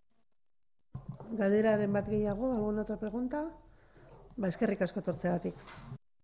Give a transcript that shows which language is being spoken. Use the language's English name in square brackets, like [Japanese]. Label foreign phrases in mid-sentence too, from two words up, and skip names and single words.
[Basque] Galderaren bat gehiago, [Spanish] alguna otra pregunta? [Basque] Eskerrik asko etortzeagatik.